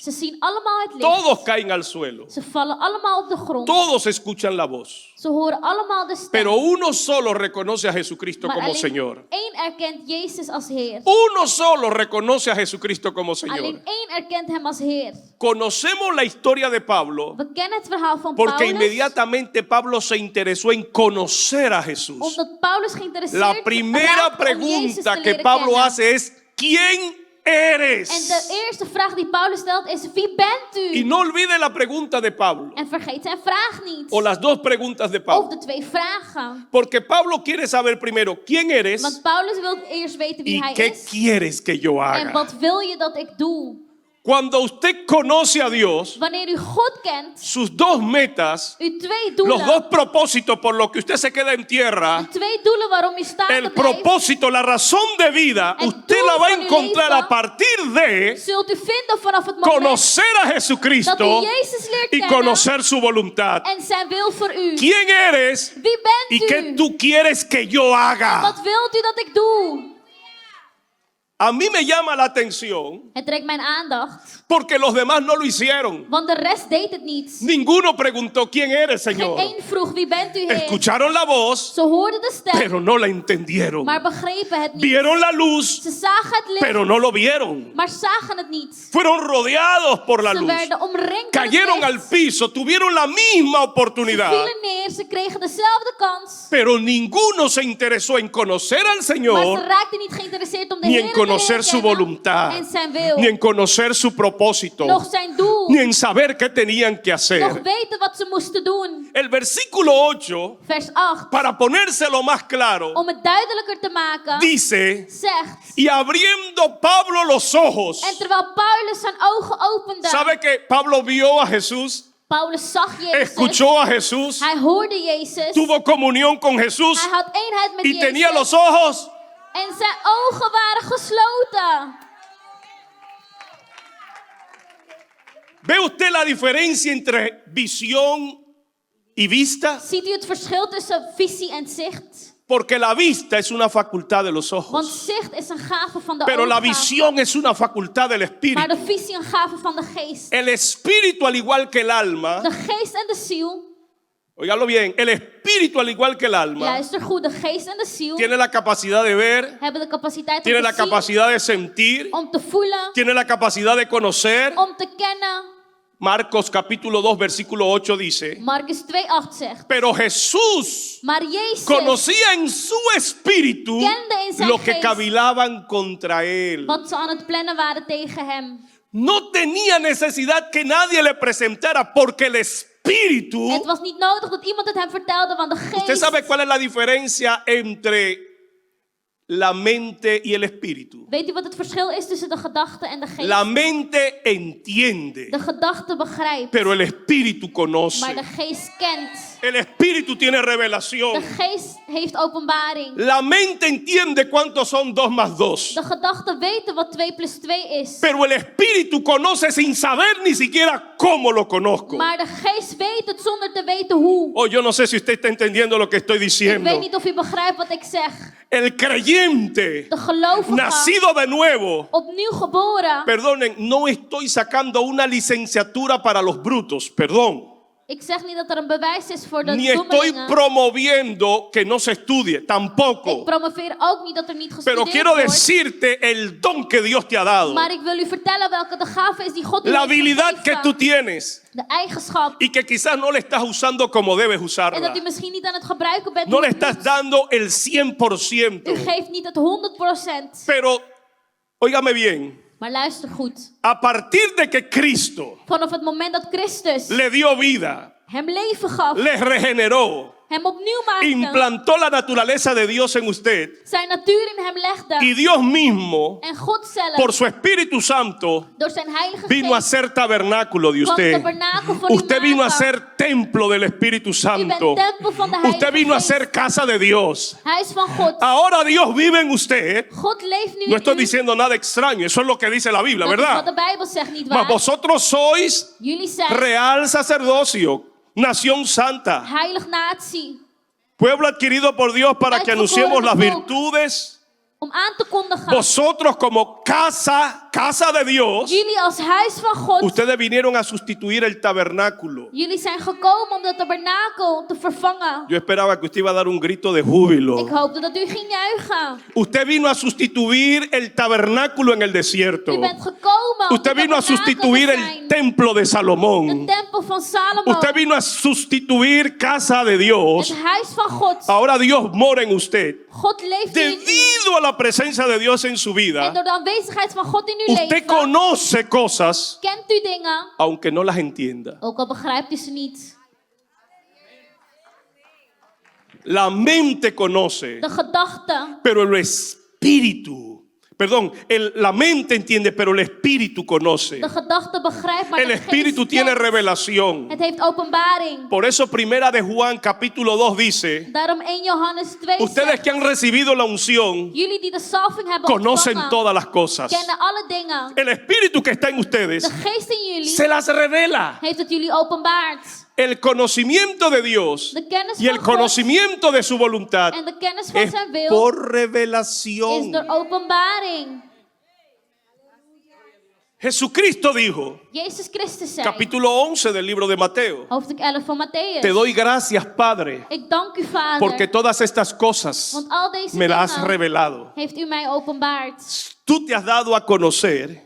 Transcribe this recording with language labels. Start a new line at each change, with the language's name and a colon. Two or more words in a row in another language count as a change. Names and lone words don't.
Dutch: Ze zien allemaal het licht.
Spanish: Todos caen al suelo.
Dutch: Ze vallen allemaal op de grond.
Spanish: Todos escuchan la voz.
Dutch: Ze horen allemaal de stem.
Spanish: Pero uno solo reconoce a Jesucristo
Dutch: Maar
Spanish: como
Dutch: alleen
Spanish: Señor.
Dutch: één erkent Jezus als Heer.
Spanish: Uno solo reconoce a Jesucristo como
Dutch: Alleen
Spanish: Señor.
Dutch: één erkent hem als Heer.
Spanish: Conocemos la historia de Pablo
Dutch: We kennen het verhaal van
Spanish: porque
Dutch: Paulus.
Spanish: inmediatamente Pablo se interesó en conocer a Jesús.
Dutch: Omdat Paulus geïnteresseerd
Spanish: La primera
Dutch: raakte om Jezus
Spanish: pregunta
Dutch: te
Spanish: que
Dutch: leren
Spanish: Pablo
Dutch: kennen.
Spanish: hace es, ¿quién eres?
Dutch: En de eerste vraag die Paulus stelt is: wie bent u?
Spanish: Y no olvide la pregunta de Pablo,
Dutch: En vergeet zijn vraag niet.
Spanish: o las dos preguntas de
Dutch: Of
Spanish: Pablo.
Dutch: de twee vragen.
Spanish: Porque Pablo quiere saber primero, ¿quién eres?
Dutch: Want Paulus wil eerst weten wie
Spanish: ¿Y
Dutch: hij
Spanish: qué
Dutch: is.
Spanish: quieres que yo
Dutch: En
Spanish: haga?
Dutch: wat wil je dat ik doe?
Spanish: Cuando usted conoce a Dios,
Dutch: Wanneer u God kent,
Spanish: sus dos metas,
Dutch: uw twee
Spanish: los
Dutch: doelen.
Spanish: dos propósitos por los que usted se queda en
Dutch: De
Spanish: tierra,
Dutch: twee doelen waarom u staande
Spanish: el
Dutch: blijft.
Spanish: propósito, la razón de vida, El usted la va a
Dutch: doel van uw
Spanish: encontrar
Dutch: leven
Spanish: a partir de
Dutch: Zult u vinden vanaf het moment
Spanish: conocer a
Dutch: dat u
Spanish: Jesucristo
Dutch: Jezus leert
Spanish: y
Dutch: kennen.
Spanish: conocer su voluntad.
Dutch: En zijn wil voor u.
Spanish: ¿Quién eres
Dutch: Wie bent
Spanish: y
Dutch: u?
Spanish: qué tú quieres que yo haga?
Dutch: Wat wilt u dat ik doe?
Spanish: A mí me llama la atención
Dutch: Het trekt mijn aandacht.
Spanish: porque los demás no lo hicieron.
Dutch: Want de rest deed het niet.
Spanish: Ninguno preguntó quién eres,
Dutch: Geen
Spanish: Señor.
Dutch: één vroeg wie bent u, Heer.
Spanish: Escucharon la voz,
Dutch: Ze hoorden de stem,
Spanish: pero no la entendieron.
Dutch: maar begrepen het niet.
Spanish: Vieron la luz,
Dutch: Ze zagen het licht,
Spanish: pero no lo vieron.
Dutch: maar zagen het niet.
Spanish: Fueron rodeados por la
Dutch: Ze
Spanish: luz.
Dutch: werden omringd door het
Spanish: Cayeron al
Dutch: licht.
Spanish: piso, tuvieron la misma
Dutch: Ze
Spanish: oportunidad.
Dutch: vielen neer, ze kregen dezelfde kans.
Spanish: Pero ninguno se interesó en conocer al
Dutch: Maar ze
Spanish: Señor,
Dutch: raakten niet geïnteresseerd om de
Spanish: ni
Dutch: Heer
Spanish: en
Dutch: te
Spanish: conocer
Dutch: leren
Spanish: su
Dutch: kennen
Spanish: voluntad,
Dutch: en zijn wil.
Spanish: ni en conocer su propósito,
Dutch: Nog zijn doel.
Spanish: ni en saber qué tenían que
Dutch: Nog
Spanish: hacer.
Dutch: weten wat ze moesten doen.
Spanish: El versículo 8,
Dutch: Vers 8.
Spanish: para ponérselo más claro,
Dutch: Om het duidelijker te maken,
Spanish: dice,
Dutch: zegt.
Spanish: y abriendo Pablo los ojos.
Dutch: En terwijl Paulus zijn ogen opende.
Spanish: ¿Sabe que Pablo vio a Jesús?
Dutch: Paulus zag Jezus.
Spanish: Escuchó a Jesús,
Dutch: Hij hoorde Jezus.
Spanish: tuvo comunión con Jesús
Dutch: Hij had eenheid met
Spanish: y
Dutch: Jezus.
Spanish: tenía los ojos.
Dutch: En zijn ogen waren gesloten.
Spanish: ¿Ve usted la diferencia entre visión y vista?
Dutch: Ziet u het verschil tussen visie en zicht?
Spanish: Porque la vista es una facultad de los
Dutch: Want
Spanish: ojos,
Dutch: zicht is een gave van de
Spanish: pero la
Dutch: ogen.
Spanish: visión es una facultad del
Dutch: Maar
Spanish: espíritu.
Dutch: de visie een gave van de geest.
Spanish: El espíritu, al igual que el alma,
Dutch: De geest en de ziel.
Spanish: óigalo bien, el espíritu, al igual que el alma,
Dutch: Luister goed, de geest en de ziel
Spanish: tiene la capacidad de ver,
Dutch: hebben de capaciteit
Spanish: tiene
Dutch: om
Spanish: la
Dutch: te zien,
Spanish: capacidad de sentir,
Dutch: om te voelen,
Spanish: tiene la capacidad de conocer.
Dutch: om te kennen.
Spanish: Marcos capítulo 2 versículo 8 dice,
Dutch: Marcus 2:8 zegt.
Spanish: pero Jesús
Dutch: Maar Jezus
Spanish: conocía en su espíritu
Dutch: Kende in zijn
Spanish: lo que
Dutch: geest
Spanish: cavilaban contra él.
Dutch: wat ze aan het plannen waren tegen hem.
Spanish: No tenía necesidad que nadie le presentara porque el espíritu.
Dutch: Het was niet nodig dat iemand het hem vertelde, want de
Spanish: ¿Usted
Dutch: geest.
Spanish: sabe cuál es la diferencia entre la mente y el espíritu.
Dutch: Weet u wat het verschil is tussen de gedachte en de geest?
Spanish: La mente entiende,
Dutch: De gedachte begrijpt,
Spanish: pero el espíritu conoce.
Dutch: maar de geest kent.
Spanish: El espíritu tiene
Dutch: De
Spanish: revelación.
Dutch: geest heeft openbaring.
Spanish: La mente entiende cuántos son 2 más 2.
Dutch: De gedachten weten wat 2 plus 2 is.
Spanish: Pero el espíritu conoce sin saber ni siquiera cómo lo conozco.
Dutch: Maar de geest weet het zonder te weten hoe.
Spanish: Oh, yo no sé si usted está entendiendo lo que estoy
Dutch: Ik
Spanish: diciendo.
Dutch: weet niet of u begrijpt wat ik zeg.
Spanish: El creyente,
Dutch: De gelovige,
Spanish: nacido de nuevo.
Dutch: opnieuw geboren.
Spanish: Perdonen, no estoy sacando una licenciatura para los brutos, perdón.
Dutch: Ik zeg niet dat er een bewijs is voor de
Spanish: Ni estoy
Dutch: dommelingen.
Spanish: promoviendo que no se estudie,
Dutch: Ik
Spanish: tampoco.
Dutch: promoveer ook niet dat er niet
Spanish: Pero
Dutch: gestudeerd
Spanish: quiero
Dutch: wordt.
Spanish: decirte el don que Dios te ha dado.
Dutch: Maar ik wil u vertellen welke de gave is die God u
Spanish: La
Dutch: heeft
Spanish: habilidad que
Dutch: gegeven.
Spanish: tú tienes
Dutch: De eigenschap.
Spanish: y que quizás no le estás usando como debes
Dutch: En
Spanish: usarla.
Dutch: dat u misschien niet aan het gebruiken bent.
Spanish: No
Dutch: hoe
Spanish: le
Dutch: het
Spanish: estás
Dutch: moet.
Spanish: dando el
Dutch: U
Spanish: 100%.
Dutch: geeft niet het 100%.
Spanish: Pero, óigame bien,
Dutch: Maar luister goed.
Spanish: a partir de que Cristo
Dutch: Vanaf het moment dat Christus
Spanish: le dio vida,
Dutch: hem leven gaf,
Spanish: le regeneró,
Dutch: hem opnieuw maakte,
Spanish: implantó la naturaleza de Dios en usted,
Dutch: zijn natuur in hem legde.
Spanish: y Dios mismo,
Dutch: En God zelf,
Spanish: por su Espíritu Santo,
Dutch: door zijn heilige
Spanish: vino a
Dutch: geest,
Spanish: ser tabernáculo de
Dutch: kwam
Spanish: usted.
Dutch: tabernakel van u
Spanish: Usted vino a
Dutch: maken.
Spanish: ser templo del Espíritu
Dutch: U
Spanish: Santo.
Dutch: bent tempel van de heilige
Spanish: Usted vino a
Dutch: geest.
Spanish: ser casa de Dios.
Dutch: Hij is van God.
Spanish: Ahora Dios vive en usted.
Dutch: God leeft nu
Spanish: No
Dutch: in
Spanish: estoy
Dutch: u.
Spanish: diciendo nada extraño, eso es lo que dice la Biblia,
Dutch: Dat is wat de
Spanish: ¿verdad?
Dutch: Bijbel zegt, niet
Spanish: Mas
Dutch: waar?
Spanish: vosotros sois
Dutch: Jullie zijn
Spanish: real sacerdocio, nación santa,
Dutch: heilig natie.
Spanish: pueblo adquirido por Dios para que anunciemos las virtudes.
Dutch: Om aan te kondigen.
Spanish: Vosotros como casa de Dios,
Dutch: Jullie als huis van God.
Spanish: ustedes vinieron a sustituir el tabernáculo.
Dutch: Jullie zijn gekomen om de tabernakel te vervangen.
Spanish: Yo esperaba que usted iba a dar un grito de júbilo.
Dutch: Ik hoopte dat u ging juichen.
Spanish: Usted vino a sustituir el tabernáculo en el desierto.
Dutch: U bent gekomen om
Spanish: Usted
Dutch: de
Spanish: vino a
Dutch: tabernakel
Spanish: sustituir
Dutch: te
Spanish: el
Dutch: zijn.
Spanish: templo de
Dutch: De
Spanish: Salomón.
Dutch: tempel van Salomo.
Spanish: Usted vino a sustituir casa de
Dutch: Het
Spanish: Dios.
Dutch: huis van God.
Spanish: Ahora Dios mora en usted.
Dutch: God leeft in u.
Spanish: Debido a la presencia de Dios en su
Dutch: En
Spanish: vida,
Dutch: door de aanwezigheid van God in uw
Spanish: usted
Dutch: leven.
Spanish: conoce cosas,
Dutch: Kent u dingen.
Spanish: aunque no las entienda.
Dutch: Ook al begrijpt u ze niet.
Spanish: La mente conoce,
Dutch: De gedachte.
Spanish: pero el espíritu, perdón, la mente entiende, pero el espíritu conoce.
Dutch: De gedachte begrijpt, maar
Spanish: El
Dutch: de
Spanish: espíritu
Dutch: geest
Spanish: tiene
Dutch: kent.
Spanish: revelación.
Dutch: Het heeft openbaring.
Spanish: Por eso primera de Juan capítulo 2 dice,
Dutch: Daarom 1 Johannes 2
Spanish: ustedes
Dutch: zegt,
Spanish: que han recibido la unción
Dutch: jullie die de salving hebben
Spanish: conocen
Dutch: ontvangen,
Spanish: todas las cosas.
Dutch: kennen alle dingen.
Spanish: El espíritu que está en ustedes
Dutch: De geest in jullie
Spanish: se las revela.
Dutch: heeft het jullie openbaard.
Spanish: El conocimiento de Dios
Dutch: De kennis
Spanish: y el
Dutch: van God
Spanish: conocimiento de su voluntad
Dutch: en de kennis van
Spanish: es
Dutch: zijn wil
Spanish: por
Dutch: is
Spanish: revelación.
Dutch: door openbaring.
Spanish: Jesucristo dijo,
Dutch: Jezus Christus zei,
Spanish: capítulo 11 del libro de Mateo,
Dutch: hoofdstuk 11 van Matthäus.
Spanish: te doy gracias, Padre,
Dutch: Ik dank u, Vader,
Spanish: porque todas estas cosas
Dutch: want al deze
Spanish: me las has
Dutch: dingen
Spanish: revelado.
Dutch: heeft u mij openbaard.
Spanish: Tú te has dado a conocer